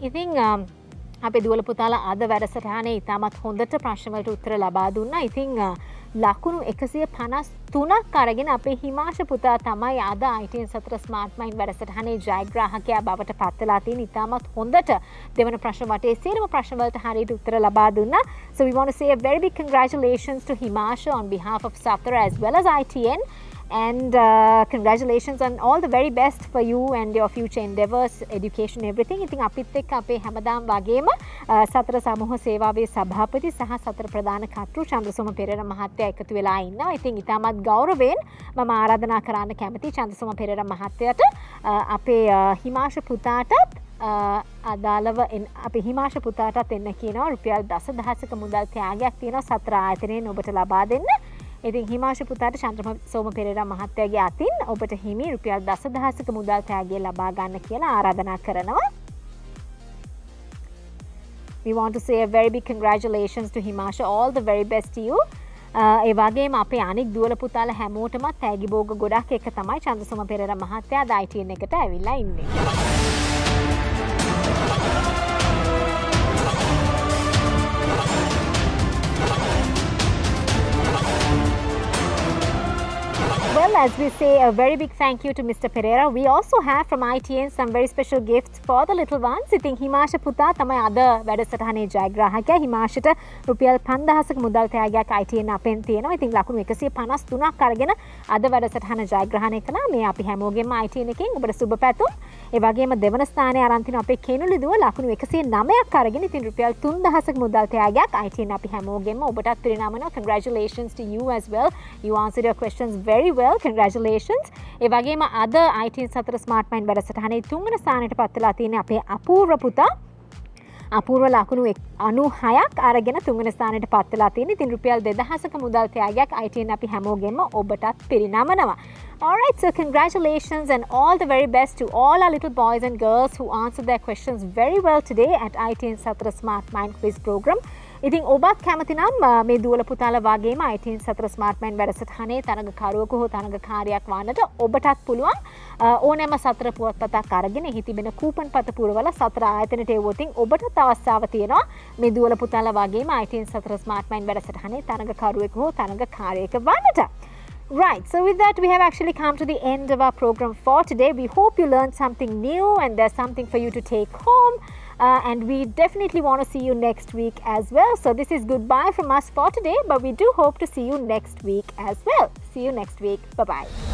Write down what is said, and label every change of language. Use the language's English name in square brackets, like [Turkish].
[Sinhala] ඉතින් අපේ දුවල පුතාලා අද වැඩසටහනේ ඉතාමත් හොඳට ප්‍රශ්න වලට උත්තර ලබා දුන්නා. ඉතින් ලකුණු 153ක් අරගෙන අපේ හිමාශ පුතා තමයි අද ITN 4 Smart Mind වැඩසටහනේ ජයග්‍රාහකයා බවට පත් වෙලා තියෙන. ඉතාමත් හොඳට දෙවන ප්‍රශ්න වටේ සියලුම ප්‍රශ්න වලට හරියට උත්තර ලබා දුන්නා. [English] So we want to say a very big congratulations to Himasha on behalf of Satra as well as ITN. And congratulations on all the very best for you and your future endeavours, education, everything. [Sinhala] ඉතින් අපිත් එක්ක අපේ හැමදාම වගේම සතර සමූහ සේවාවේ සභාපති සහ සතර ප්‍රධාන කර්තෘ චන්ද්‍රසෝම පෙරේරා මහත්තයා එකතු වෙලා ඉන්නවා. ඉතින් ඉතාමත් ගෞරවයෙන් මම ආරාධනා කරන්න කැමතියි චන්ද්‍රසෝම පෙරේරා මහත්තයාට අපේ හිමාශ පුතාටත් අදාළව අපේ හිමාශ පුතාටත් එන්න කියනවා. රුපියල් 10,000ක මුදල් ත්‍යාගයක් තියෙනවා සතර ආයතනයෙන් ඔබට ලබා දෙන්න. ඉතින් හිමාශ පුතාට චන්ද්‍රසෝම පෙරේරා මහත්තයාගේ අතින් ඔබට හිමි රුපියල් 10,000ක මුදල් ත්‍යාගය ලබා ගන්න කියලා ආරාධනා කරනවා. [English] We want to say a very big congratulations to Himasha. All the very best to you. [Sinhala] ඒ වගේම අපේ අනික් දුවල පුතාලා හැමෝටම තෑගි භෝග ගොඩක් එක තමයි චන්ද්‍රසෝම පෙරේරා මහත්තයා අද ITN එකට ඇවිල්ලා ඉන්නේ. [English] Well, as we say, a very big thank you to Mr. Pereira. We also have from ITN some very special gifts for the little ones. [Sinhala] ඉතින් හිමාශ පුතා තමයි අද වැඩසටහනේ ජයග්‍රාහකයා. හිමාශට රුපියල් 5,000ක මුදල් ත්‍යාගයක් ITN අපෙන් තියෙනවා. ඉතින් ලකුණු 153ක් අරගෙන අද වැඩසටහන ජයග්‍රහණය කළා. මේ අපි හැමෝගෙම ITN එකෙන් ඔබට සුබ පැතුම්. ඒ වගේම දෙවන ස්ථානයේ අරන් තිනවා අපේ කෙනුලි දුව ලකුණු 109ක් අරගෙන ඉතින් රුපියල් 3,000ක මුදල් ත්‍යාගයක් ITN අපි හැමෝගෙම ඔබටත් පිරිනමනවා. [English] Congratulations to you as well. You answered your questions very well. Congratulations. [Sinhala] ඒ වගේම අද ITN 4 Smart Mind වැඩසටහනේ තුන්වන ස්ථානයට පත් වෙලා තියෙන අපේ අපූර්ව පුතා අපූර්ව ලකුණු 96ක් අරගෙන තුන්වන ස්ථානයට පත් වෙලා තියෙන. ඉතින් රුපියල් 2,000ක මුදල් ත්‍යාගයක් ITN අපි හැමෝගෙම ඔබටත් පිරිනමනවා. [English] Alright, so congratulations and all the very best to all our little boys and girls who answered their questions very well today at ITN 4 Smart Mind quiz program. [Sinhala] ඉතින් ඔබත් කැමති නම් මේ දුවල පුතාලා වගේම ITN සතර ස්මාර්ට් මෑන් වැඩසටහනේ තරඟකරුවෙකු හෝ තරඟකාරියක් වන්නට ඔබටත් පුළුවන් ඕනෑම සතර පුවත්පතක් අරගෙන එහි තිබෙන කූපන් පත පුරවලා සතර ආයතනයට එවුවොතින් ඔබටත් අවස්ථාව තියෙනවා මේ දුවල පුතාලා වගේම ITN සතර ස්මාර්ට් මෑන් වැඩසටහනේ තරඟකරුවෙකු හෝ තරඟකාරියෙක් වන්නට. [English] Right, so with that we have actually come to the end of our program for today. We hope you learned something new and there's something for you to take home. And we definitely want to see you next week as well. So this is goodbye from us for today, but we do hope to see you next week as well. See you next week. Bye-bye.